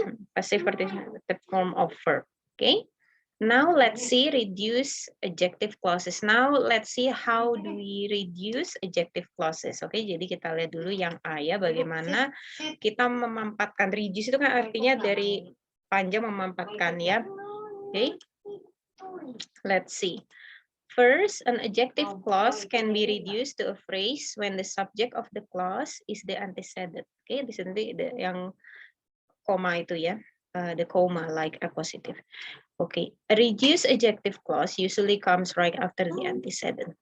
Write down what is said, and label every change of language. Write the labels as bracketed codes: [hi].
[en] Passive participle, third form of verb, okay? Now let's see reduce adjective clauses. Now let's see how do we reduce adjective clauses. [id] Oke, jadi kita lihat dulu yang A ya, bagaimana kita memampatkan. Reduce itu kan artinya dari panjang memampatkan ya. [en] Oke, let's see. First, an adjective clause can be reduced to a phrase when the subject of the clause is the antecedent. [id] Oke, di sini yang koma itu ya, [en] the comma like appositive. Okay, a reduced adjective clause usually comes right after the antecedent.